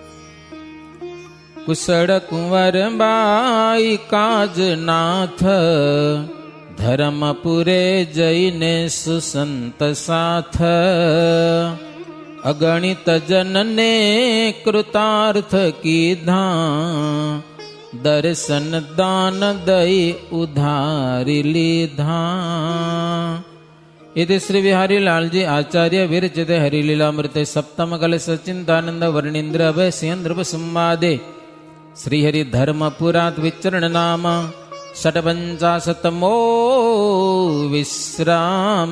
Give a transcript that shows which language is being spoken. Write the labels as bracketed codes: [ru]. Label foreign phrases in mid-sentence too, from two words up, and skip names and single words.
[gu] કુશળ કુંવર બાઈ કાજનાથ, ધર્મપુરે જઈને સુસંત સાથ, અગણિત જનને કૃતાર્થ કીધા, દર્શન દાન દઈ ઉધારી લીધા. [sa] इति श्री बिहारी लालजी आचार्य विरचित हरिलीलामृते सप्तम कल सचिंतानंद वर्णींद्र अभय सिंह संवादे श्रीहरि धर्मपुरात विचरण नाम षट्पंचाशतमो विश्राम.